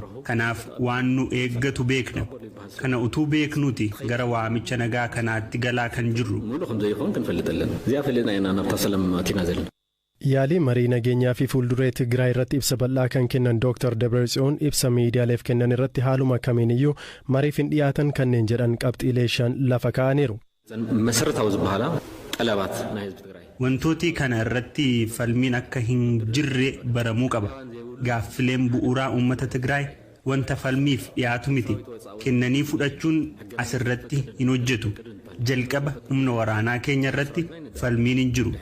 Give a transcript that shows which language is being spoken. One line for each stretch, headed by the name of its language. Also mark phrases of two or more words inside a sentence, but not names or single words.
Oromo: Kanaaf waan nu eeggatu beekna. Kana utuu beeknuti gara waamicha nagaa kanaatti galaa kan jirru. Yaalii marii nageenyaa fi fuulduree Tigraay irratti ibsa bal'aa kan kennan Dr. Dabratsiyoon ibsa miidiyaaleef kennan irratti haaluma kamiiniyyuu mariif hin dhiyaatan kanneen jedhan qabxiilee 5 lafa kaa'aniiru.
Tigrinya: መሰረታዊ ዝበሃላ ጠለባት ናይ ህዝቢ ትግራይ
Oromo: Wantooti kana irratti falmiin akka hin jirre baramuu qaba. Gaaffileen bu'uuraa uummata Tigraay wanta falmiif dhiyaatu miti. Kennanii fudhachuun asirratti hin hojjetu. Jalqaba humna waraanaa keenya irratti falmiin hin jiru.